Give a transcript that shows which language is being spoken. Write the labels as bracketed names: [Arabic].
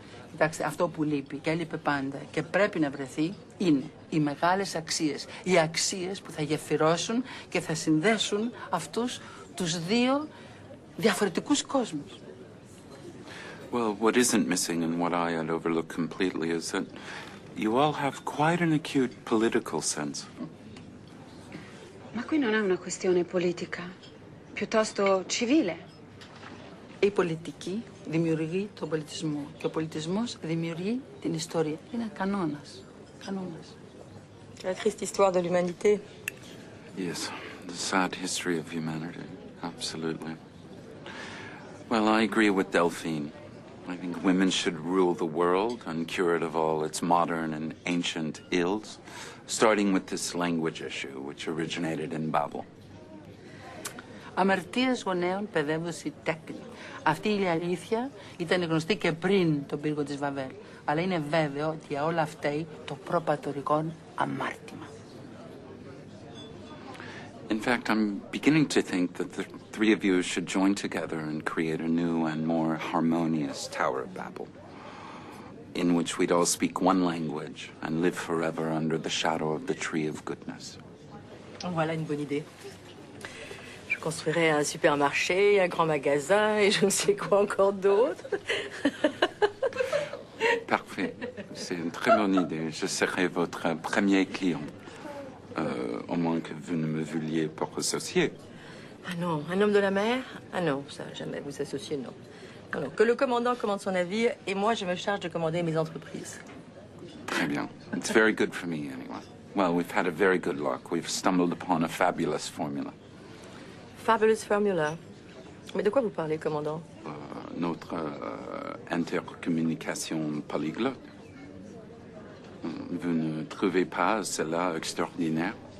[Greek] Κοιτάξτε, αυτό που λείπει και έλειπε πάντα και πρέπει να βρεθεί είναι οι μεγάλες αξίες. Οι αξίες που θα γεφυρώσουν και θα συνδέσουν αυτούς τους δύο διαφορετικούς κόσμους. [English] Well, what isn't missing and what I had overlooked completely is that you all have quite an acute political sense. [Italian] Ma qui non è una questione politica, piuttosto civile. [Greek] Η πολιτική δημιουργεί τον πολιτισμό και ο πολιτισμός δημιουργεί την ιστορία. Είναι κανόνας. Κανόνας. [French] La triste histoire de l'humanité. [English] Yes, the sad history of humanity. Absolutely. Well, I agree with Delphine. I think women should rule the world and cure it of all its modern and ancient ills, starting with this language issue, which originated in Babel. [Greek] Αμαρτίες γονέων παιδεύωση τέκνη. Αυτή η αλήθεια ήταν γνωστή και πριν τον πύργο της Βαβέλ. Αλλά είναι βέβαιο ότι για όλα αυτά το προπατορικό αμάρτημα. [English] In fact, I'm beginning to think that the three of you should join together and create a new and more harmonious Tower of Babel, in which we'd all speak one language and live forever under the shadow of the tree of goodness. [French] Voilà une bonne idée. Je construirai un supermarché, un grand magasin et je ne sais quoi encore d'autre. Parfait. C'est une très bonne idée. Je serai votre premier client. Au moins que vous ne me vouliez pas associer. Ah non, un homme de la mer? Ah non, ça, jamais vous associer, non. Non, non, que le commandant commande son navire et moi je me charge de commander mes entreprises. Très bien. [English] It's very good for me, anyway. Well, we've had a very good luck. We've stumbled upon a fabulous formula. Fabulous formula. [French] Mais de quoi vous parlez, commandant? Notre intercommunication polyglotte. Vous ne trouvez pas cela extraordinaire?